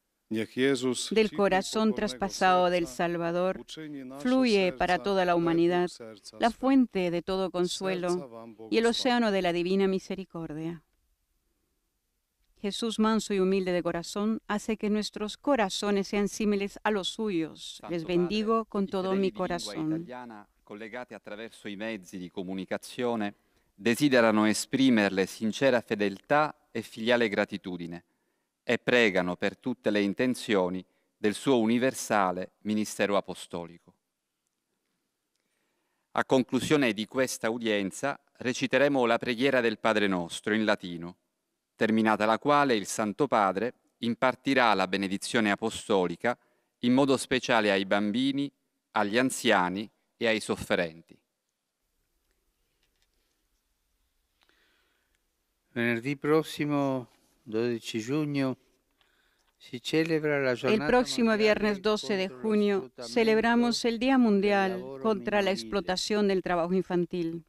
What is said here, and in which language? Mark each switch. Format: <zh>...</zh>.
<es>Del corazón traspasado del Salvador fluye para toda la humanidad la fuente de todo consuelo y el océano de la divina misericordia. Jesús, manso y humilde de corazón, hace que nuestros corazones sean similares a los suyos. Les bendigo con todo mi corazón.</es> <it>Collegati attraverso i mezzi di comunicazione, desiderano esprimerle sincera fedeltà e filiale gratitudine e pregano per tutte le intenzioni del suo universale ministero apostolico. A conclusione di questa udienza reciteremo la preghiera del Padre Nostro in latino, terminata la quale il Santo Padre impartirà la benedizione apostolica in modo speciale ai bambini, agli anziani e ai sofferenti. Venerdì prossimo, 12 giugno, si celebra la giornata.</it> <es>El próximo viernes 12 de junio celebramos el Día Mundial contra la explotación del trabajo infantil.</es>